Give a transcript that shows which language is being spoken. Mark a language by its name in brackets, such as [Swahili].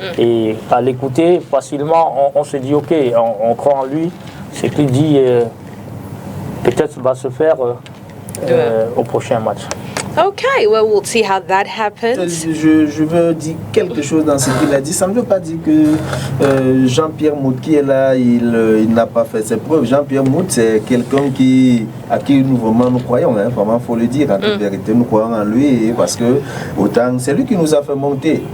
[French] Et à l'écouter facilement, on se dit ok, on croit en lui. Ce qu'il dit peut-être va se faire au prochain match. [English] Okay, well, we'll see how that happens. [French] Je veux dire quelque chose dans ce qu'il a dit. Ça ne veut pas dire que Jean-Pierre Mout qui est là, il n'a pas fait ses preuves. Jean-Pierre Mout, c'est quelqu'un à qui nous vraiment nous croyons. Hein. Vraiment, il faut le dire. En toute vérité, nous croyons en lui parce que autant c'est lui qui nous a fait monter.